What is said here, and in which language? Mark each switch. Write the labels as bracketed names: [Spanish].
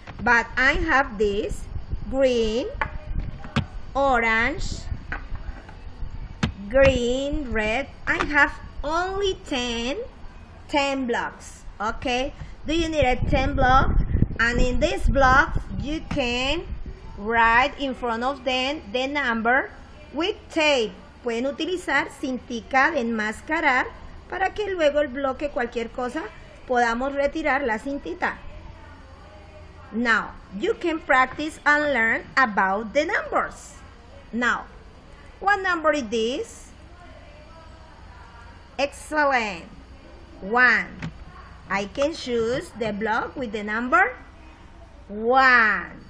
[English] But I have this green, orange, green, red. I have only 10 blocks, okay? Do you need 10 blocks? And in this block, you can write in front of them the number with tape. [Spanish] Pueden utilizar cintica de enmascarar para que luego el bloque, cualquier cosa, podamos retirar la cintita. [English] Now, you can practice and learn about the numbers. Now, what number is this? Excellent. 1. I can choose the block with the number 1.